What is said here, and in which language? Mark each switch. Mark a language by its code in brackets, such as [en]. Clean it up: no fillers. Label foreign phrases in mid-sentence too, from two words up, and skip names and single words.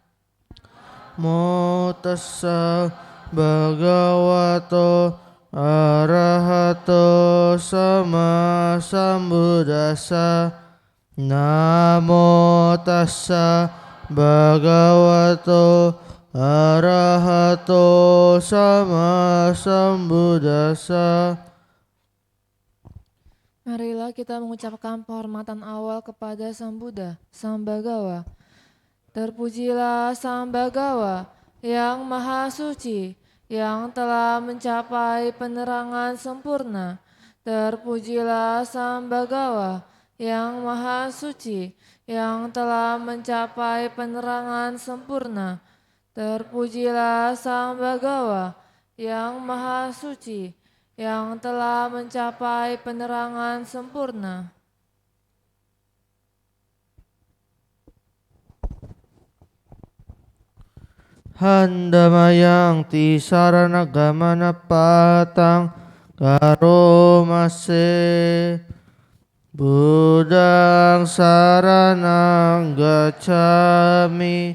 [pi] Namo tassa bhagavato arahato sama sambuddhassa. Namo tassa bhagavato Arahato sama sambuddhassa. [id] Marilah kita mengucapkan penghormatan awal kepada Sang Buddha, Sang Bhagawa. Terpujilah Sang Bhagawa yang Maha Suci, yang telah mencapai penerangan sempurna. Terpujilah Sang Bhagawa yang Maha Suci, yang telah mencapai penerangan sempurna. Terpujilah Sang Bhagawa yang Maha Suci, yang telah mencapai penerangan sempurna. [pi] Handamayang ti sarana gamana patang karomase. Budang saranang gacchami.